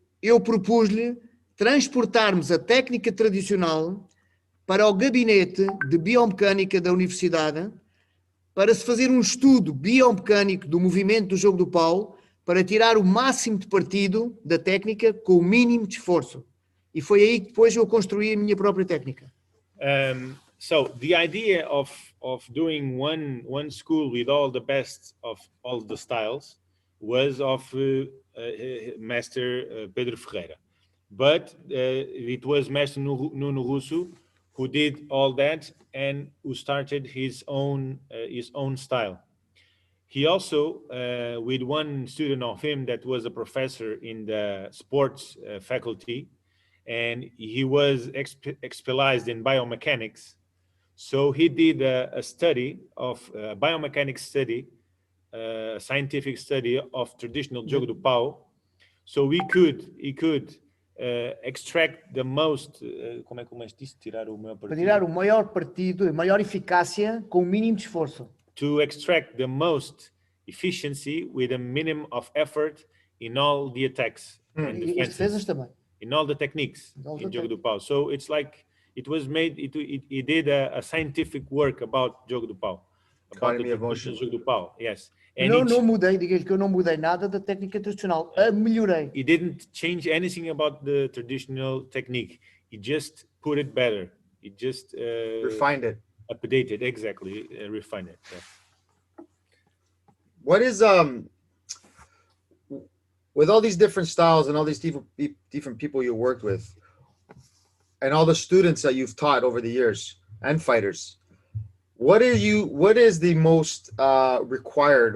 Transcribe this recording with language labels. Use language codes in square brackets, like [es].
[pt] Eu propus-lhe transportarmos a técnica tradicional para o gabinete de biomecânica da universidade para se fazer um estudo biomecânico do movimento do jogo do pau para tirar o máximo de partido da técnica com o mínimo de esforço. E foi aí que depois eu construí a minha própria técnica. [en] So the idea of doing one school with all the best of all the styles was of Master Pedro Ferreira. But it was Master Nuno Russo who did all that and who started his own style. He also, with one student of him that was a professor in the sports faculty, and he was specialized in biomechanics. So he did a study of biomechanics study, scientific study of traditional jogo do pau. So he could extract the most, [pt] como é que o mestre disse? Tirar o maior partido. Para tirar o maior partido, a maior eficácia com o mínimo de esforço. [en] To extract the most efficiency with a minimum of effort in all the attacks and [pt] E as defesas também. [en] in all the techniques in jogo do pau. So it's like it was made. It did a scientific work about jogo do pau, about Economy the of motion. jogo do pau. Yes, and [pt] Não mudei, diga-lhe que eu não mudei nada da técnica tradicional, a melhorei. [en] he didn't change anything about the traditional technique. He just put it better. He just Refined it. updated, exactly, refined it. Yeah. What is with all these different styles and all these different people you worked with, and all the students that you've taught over the years and fighters, what is the most required?